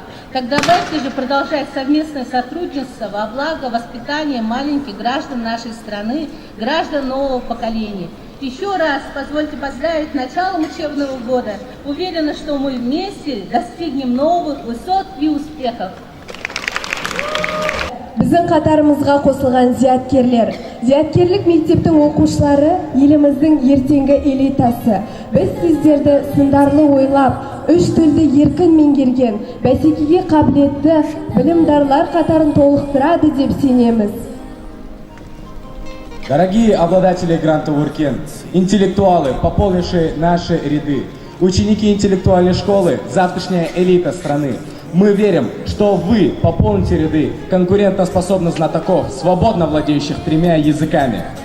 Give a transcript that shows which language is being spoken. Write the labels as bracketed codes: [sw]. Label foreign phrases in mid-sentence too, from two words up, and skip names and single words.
[ru] Так давайте же продолжать совместное сотрудничество во благо воспитания маленьких граждан нашей страны, граждан нового поколения. Еще раз позвольте поздравить с началом учебного года. Уверена, что мы вместе достигнем новых высот и успехов. [kk] Біздің қатарымызға қосылған зияткерлер. Зияткерлік мектептің оқушылары еліміздің ертеңгі элитасы. Біз сіздерді сындарлы ойлап, 3 тілді еркін меңгерген, бәсекеге қабілетті білімдарлар қатарын толықтырады деп сенеміз. [ru] Дорогие обладатели гранта Уркен, интеллектуалы, пополнившие наши ряды, ученики интеллектуальной школы, завтрашняя элита страны, мы верим, что вы пополните ряды конкурентоспособных знатоков, свободно владеющих 3 языками.